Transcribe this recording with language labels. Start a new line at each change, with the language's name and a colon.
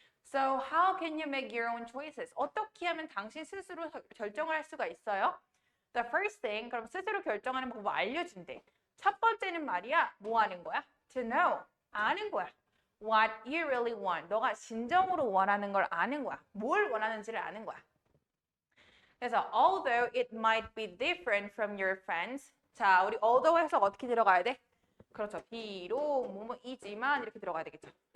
English: So how can you make your own choices?
Korean: 어떻게 하면 당신 스스로 결정을 할 수가 있어요?
English: The first thing,
Korean: 그럼 스스로 결정하는 방법 알려준대. 첫 번째는 말이야, 뭐 하는 거야?
English: To know,
Korean: 아는 거야.
English: What you really want.
Korean: 너가 진정으로 원하는 걸 아는 거야. 뭘 원하는지를 아는 거야. 그래서
English: although it might be different from your friends.
Korean: 자, 우리 although 해석 어떻게 들어가야 돼? 그렇죠. 비록 뭐뭐이지만 이렇게 들어가야 되겠죠.